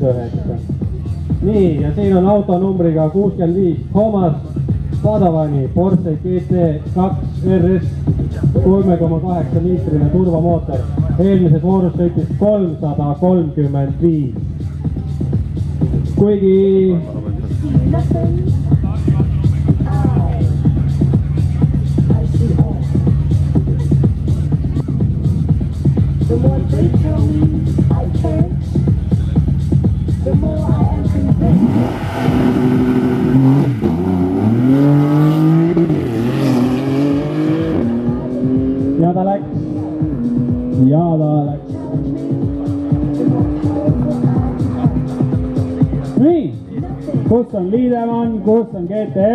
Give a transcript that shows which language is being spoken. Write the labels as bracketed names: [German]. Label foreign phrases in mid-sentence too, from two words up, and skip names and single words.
[Estonian] Nii, ja siin on auto numbriga 65 Thomas Padavani Porsche GT2 RS 3,8 liitrine turvamootor. Eelmises voorus sõitis 335. Kuigi [English] the more they tell me I can't, the more I am convinced. [Estonian] ja ta läks. Nii, kus on Liidemann, kus on GTR?